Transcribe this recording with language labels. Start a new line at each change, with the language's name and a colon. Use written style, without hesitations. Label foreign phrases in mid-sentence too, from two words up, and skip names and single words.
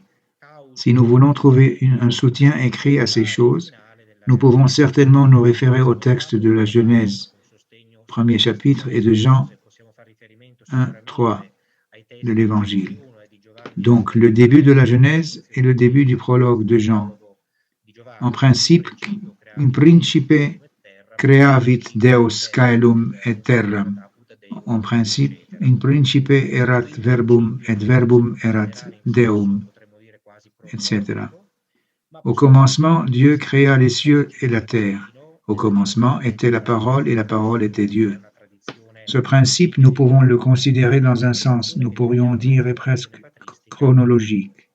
French: Si nous voulons trouver un soutien écrit à ces choses, nous pouvons certainement nous référer au texte de la Genèse, premier chapitre, et de Jean 1, 3 de l'Évangile. Donc, le début de la Genèse et le début du prologue de Jean. En principe,
Latin: in principe creavit Deus caelum et terram.
French: En principe,
Latin: in principe erat verbum et verbum erat Deum,
French: etc. Au commencement, Dieu créa les cieux et la terre. Au commencement était la parole et la parole était Dieu. Ce principe, nous pouvons le considérer dans un sens, nous pourrions dire, est presque chronologique.